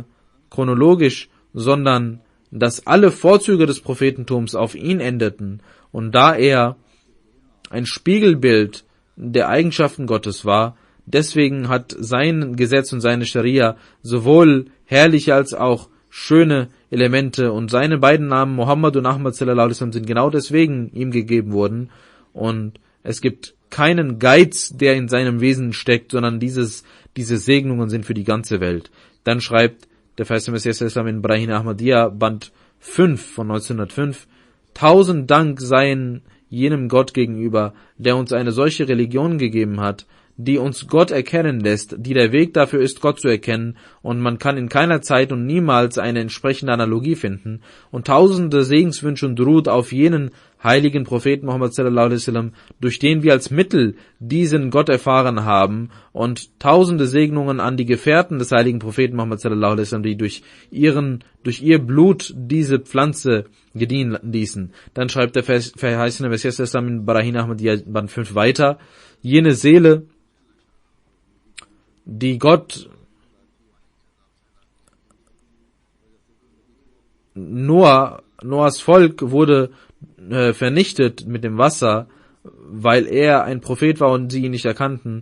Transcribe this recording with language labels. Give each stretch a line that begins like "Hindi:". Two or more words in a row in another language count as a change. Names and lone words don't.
German: chronologisch, sondern dass alle Vorzüge des Prophetentums auf ihn endeten, und da er ein Spiegelbild der Eigenschaften Gottes war, deswegen hat sein Gesetz und seine Scharia sowohl herrliche als auch schöne Elemente, und seine beiden Namen Muhammad und Ahmad
Arabic: صلى الله عليه وسلم
German: sind genau deswegen ihm gegeben worden, und es gibt keinen Geiz, der in seinem Wesen steckt, sondern diese Segnungen sind für die ganze Welt. Dann schreibt der Verheißene Messias in Brahim Ahmadiyya, Band 5 von 1905, 1000 Dank seien jenem Gott gegenüber, der uns eine solche Religion gegeben hat, die uns Gott erkennen lässt, die der Weg dafür ist, Gott zu erkennen, und man kann in keiner Zeit und niemals eine entsprechende Analogie finden, und tausende Segenswünsche und Durud auf jenen heiligen Propheten Muhammad
Arabic: صلى الله عليه وسلم,
German: durch den wir als Mittel diesen Gott erfahren haben, und tausende Segnungen an die Gefährten des heiligen Propheten Muhammad
Arabic: صلى الله عليه وسلم,
German: die durch ihr Blut diese Pflanze gediehen ließen. Dann schreibt der verheißene Messias in Brahim Ahmadiyya Band 5 weiter: Jene Seele, die Noahs Volk wurde vernichtet mit dem Wasser, weil er ein Prophet war und sie ihn nicht erkannten.